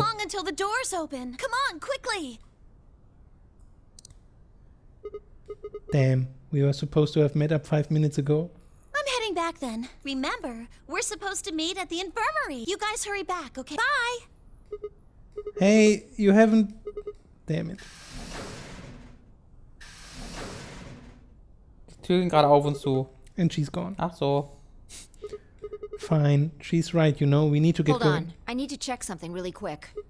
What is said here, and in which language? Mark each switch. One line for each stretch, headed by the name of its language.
English: long until the doors open? Come on, quickly! Damn, we were supposed to have met up 5 minutes ago. I'm heading back then. Remember, we're supposed to meet at the infirmary. You guys hurry back, okay? Bye! Hey, you haven't... Damn it.
German: Die Tür ging gerade auf und zu.
English: And she's gone.
German: Ach so.
English: Fine, she's right, you know, we need to get Hold going. on. I need to check something really quick.